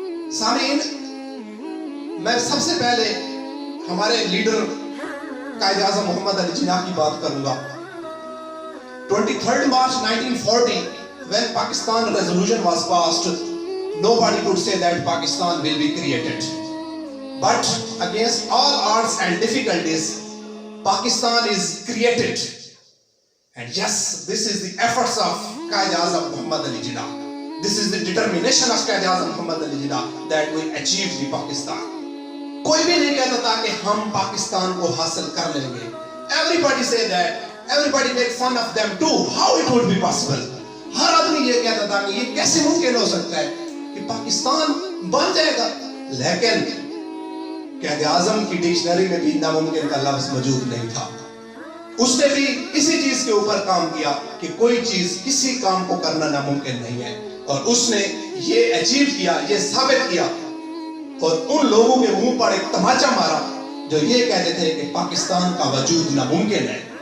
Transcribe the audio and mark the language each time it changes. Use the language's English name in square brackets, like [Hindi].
[Urdu] سامعین، میں سب سے پہلے ہمارے لیڈر قائد اعظم محمد علی جناح کی بات کروں گا۔ [English] 23 March 1940 when Pakistan resolution was passed, nobody could say that Pakistan will be created. But against all odds and difficulties, Pakistan is created. And yes, this is the efforts of Qaid Azam Muhammad Ali Jinnah. This is the determination of Qaid Azam Muhammad Ali Jinnah that we achieve the Pakistan. [Urdu] کوئی بھی نہیں کہتا تھا کہ ہم پاکستان کو حاصل کر لیں گے۔ [English] Everybody say that. Everybody make fun of them too. How it would be possible? [Urdu] ہر آدمی یہ کہتا تھا کہ یہ کیسے ممکن ہو سکتا ہے کہ پاکستان بن جائے گا۔ لیکن قائد اعظم کی ڈکشنری میں بھی ناممکن کا لفظ موجود نہیں تھا۔ اس نے بھی اسی چیز کے اوپر کام کیا کہ کوئی چیز، کسی کام کو کرنا ناممکن نہیں ہے، اور اس نے یہ اچیو کیا، یہ ثابت کیا، اور ان لوگوں کے منہ پر ایک تماچا مارا جو یہ کہتے تھے کہ پاکستان کا وجود ناممکن ہے۔